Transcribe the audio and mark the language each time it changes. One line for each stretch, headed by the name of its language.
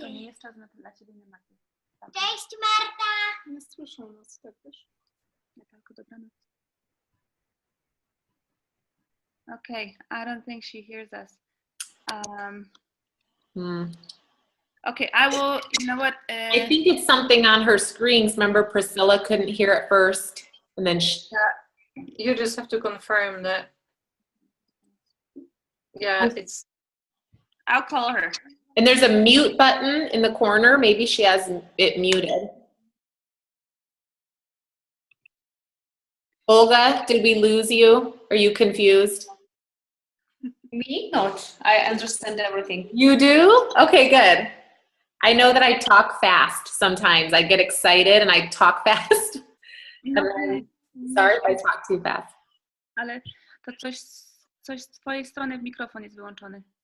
Polish: To nie jest czas dla ciebie na Marty. Cześć Marta! Nie słyszą nas, tak wiesz? Natalko, dobranoc.
English: Okay, I don't think she hears us. Okay, I will, you know what? I think it's something on her screens. Remember, Priscilla couldn't hear it first, and then You just have to confirm that. Yeah, it's. I'll call her. And there's a mute button in the corner. Maybe she has it muted. Olga, did we lose you? Are you confused? Me? Not. I understand everything. You do? Okay, good. I know that I talk fast sometimes. I get excited and I talk fast. Sorry if I talk too fast.
Polish: Ale to coś z twojej strony, mikrofon jest wyłączony.